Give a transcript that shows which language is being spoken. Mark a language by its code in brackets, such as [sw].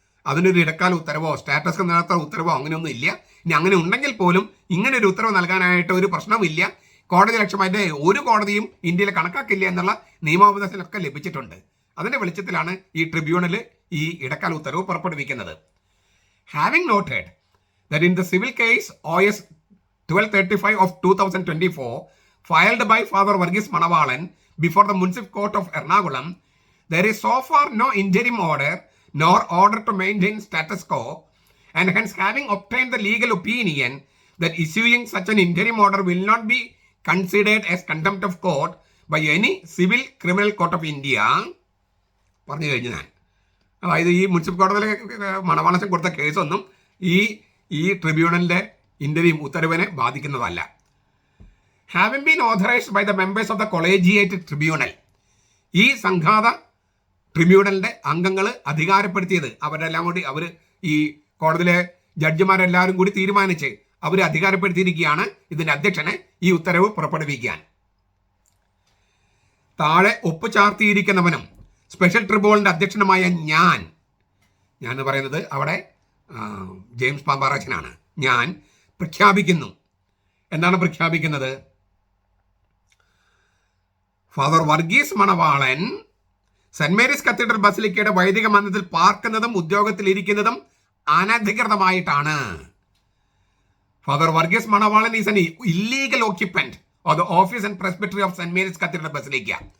[ml] അതിനൊരു ഇടക്കാല ഉത്തരവോ സ്റ്റാറ്റസ് കോ നിലനിർത്താൻ ഉത്തരവോ അങ്ങനെയൊന്നും ഇല്ല. ഇനി അങ്ങനെ ഉണ്ടെങ്കിൽ പോലും ഇങ്ങനെ ഒരു ഉത്തരവ് നൽകാനായിട്ട് ഒരു പ്രശ്നവുമില്ല. കോടതി ലക്ഷ്യമായിട്ട് ഒരു കോടതിയും ഇന്ത്യയിൽ കണക്കാക്കില്ല എന്നുള്ള നിയമോപദേശമൊക്കെ ലഭിച്ചിട്ടുണ്ട്. അതിൻ്റെ വെളിച്ചത്തിലാണ് ഈ ട്രിബ്യൂണൽ ഈ ഇടക്കാല ഉത്തരവ് പുറപ്പെടുവിക്കുന്നത്. [en] Having noted that in the civil case OS 1235 of 2024 filed by Father Varghese Manavalan before the Municipal Court of Ernakulam, there is so far no interim order nor order to maintain status quo, and hence having obtained the legal opinion that issuing such an interim order will not be considered as contempt of court by any civil criminal court of India. [ml] പറഞ്ഞു കഴിഞ്ഞു ഞാൻ. അതായത് ഈ municipal കോടതിയിലെ മണവാളൻ കൊടുത്ത കേസൊന്നും ഈ ട്രിബ്യൂണലിൻ്റെ interview ഉത്തരവിനെ ബാധിക്കുന്നതല്ല. [en] having been authorised by the members of the collegiate tribunal, [ml] ഈ സംഘാത ട്രിബ്യൂണലിൻ്റെ അംഗങ്ങൾ അധികാരപ്പെടുത്തിയത് അവരെല്ലാം കൂടി ഈ കോടതിയിലെ ജഡ്ജിമാരെല്ലാവരും കൂടി തീരുമാനിച്ച് അവർ അധികാരപ്പെടുത്തിയിരിക്കുകയാണ് ഇതിൻ്റെ അധ്യക്ഷനെ ഈ ഉത്തരവ് പുറപ്പെടുവിക്കാൻ. താഴെ ഒപ്പ് ചാർത്തിയിരിക്കുന്നവനും സ്പെഷ്യൽ ട്രിബ്യൂണലിൻ്റെ അധ്യക്ഷനുമായ ഞാൻ എന്ന് പറയുന്നത് അവിടെ ജെയിംസ് പാമ്പാറച്ചനാണ്. ഞാൻ പ്രഖ്യാപിക്കുന്നു. എന്താണ് പ്രഖ്യാപിക്കുന്നത്? ഫാദർ വർഗീസ് മണവാളൻ സെന്റ് മേരീസ് കത്തീഡ്രൽ ബസിലിക്കയുടെ വൈദിക മന്ദിരത്തിൽ പാർക്കുന്നതും ഉദ്യോഗത്തിലിരിക്കുന്നതും അനധികൃതമായിട്ടാണ്. [en] Father Varghese Manavalan is an illegal occupant of the office and presbytery of St. Mary's Cathedral Basilica.